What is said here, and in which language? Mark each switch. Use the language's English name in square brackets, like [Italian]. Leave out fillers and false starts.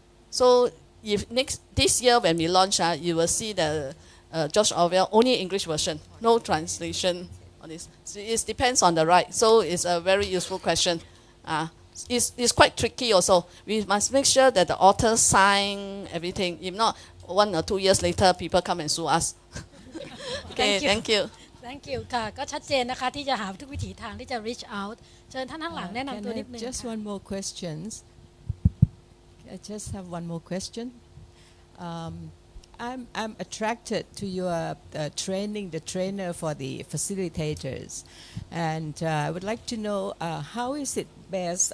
[English] So if this year when we launch, you will see the George Orwell only English version, no translation on this. So it depends on the right. So it's a very useful question. It's quite tricky also. We must make sure that the author sign everything. If not, 1 or 2 years later, people come and sue us. Okay, thank you. Thank you [Thai] ค่ะก็ชัดเจนนะคะที่จะหาทุกวิถีทางที่จะ reach out เชิญท่านข้างหลังแนะนำตัวนิดนึง [English] Just one more questions. I just have one more question. I'm attracted to your training, the trainer for the facilitators, and I would like to know how is it best?